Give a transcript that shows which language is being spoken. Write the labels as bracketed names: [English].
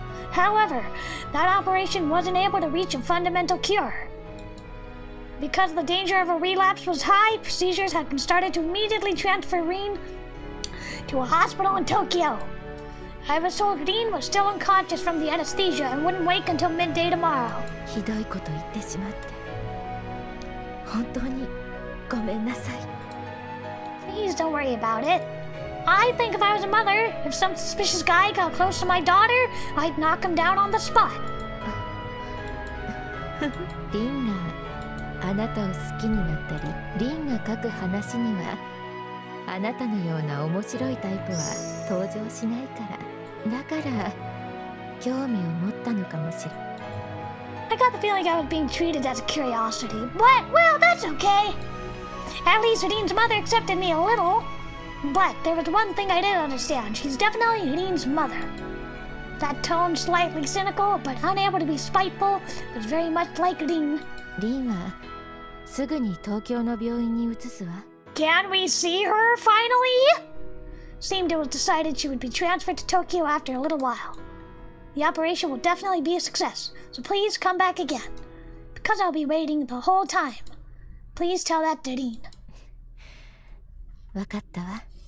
[English] However, that operation wasn't able to reach a fundamental cure. Because the danger of a relapse was high, procedures had been started to immediately transfer Reen to a hospital in Tokyo. I was told Reen was still unconscious from the anesthesia and wouldn't wake until midday tomorrow. [Japanese] ひどいこと言ってしまって本当にごめんなさい。 [English] Please don't worry about it. I think if I was a mother, if some suspicious guy got close to my daughter, I'd knock him down on the spot. [Japanese] リンがあなたを好きになったり、リンが書く話にはあなたのような面白いタイプは登場しないから、だから興味を持ったのかもしれない。 [English] I got the feeling I was being treated as a curiosity, but, well, that's okay. At least Reen's mother accepted me a little. But there was one thing I didn't understand. She's definitely Reen's mother. That tone, slightly cynical, but unable to be spiteful, was very much like Reen. [Japanese] リンはすぐに東京の病院に移すわ。 [English] Can we see her finally? Seemed it was decided she would be transferred to Tokyo after a little while. The operation will definitely be a success, so please come back again. Because I'll be waiting the whole time. Please tell that to Reen. [Japanese] わかったわ。